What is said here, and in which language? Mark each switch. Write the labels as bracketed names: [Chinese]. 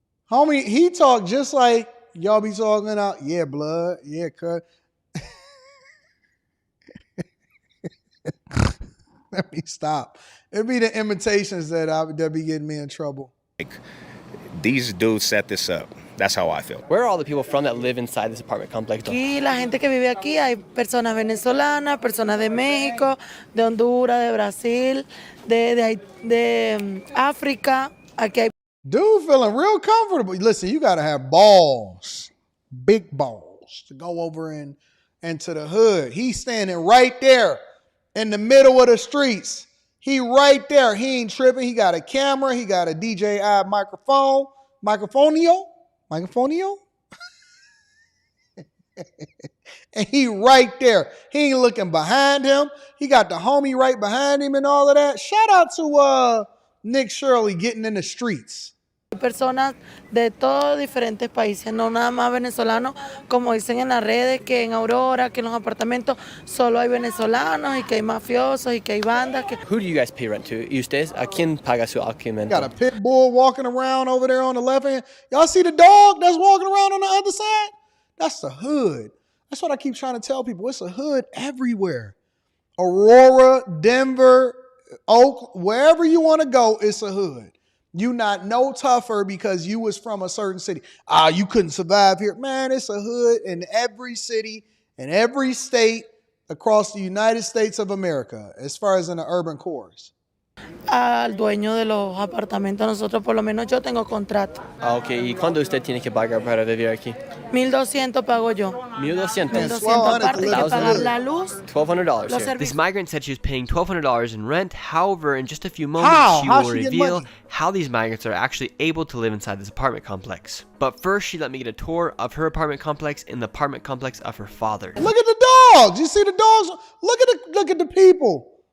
[English] Homie, he talked just like y'all be talking out. Yeah, blood. Yeah, cut. Let me stop. It'd be the imitations that be getting me in trouble. Like, these dudes set this up. That's how I feel. Where are all the people from that live inside this apartment complex? [Spanish] Aquí, la gente que vive aquí, hay personas venezolanas, personas de México, de Honduras, de Brasil, de África. Aquí hay. [English] Dude feeling real comfortable. Listen, you got to have balls, big balls, to go over into the hood. He's standing right there in the middle of the streets. He right there. He ain't tripping. He got a camera. He got a DJI microphonio. And he right there. He ain't looking behind him. He got the homie right behind him and all of that. Shout out to Nick Shirley getting in the streets. [Spanish] Personas de todos diferentes países, no nada más venezolanos, como dicen en las redes, que en Aurora, que en los apartamentos solo hay venezolanos y que hay mafiosos y que hay bandas. [English] Who do you guys pay rent to? [Spanish] ¿Y ustedes? ¿A quién paga su alquiler? [English] Got a pit bull walking around over there on the left hand. Y'all see the dog that's walking around on the other side? That's the hood. That's what I keep trying to tell people. It's a hood everywhere. Aurora, Denver, Oakland, wherever you want to go, it's a hood. You not no tougher because you was from a certain city. You couldn't survive here. Man, it's a hood in every city, in every state across the United States of America, as far as in the urban cores. [Spanish] Al dueño de los apartamentos, nosotros por lo menos yo tengo contrato. Ok, ¿y cuándo usted tiene que pagar para vivir aquí? 1,200 pago yo. 1,200. 1,200 aparte hay que pagar la luz. [English] $1,200 here. This migrant said she was paying $1,200 in rent. However, in just a few moments, she will reveal how these migrants are actually able to live inside this apartment complex. But first, she let me get a tour of her apartment complex and the apartment complex of her father. Look at the dogs. You see the dogs? Look at the people.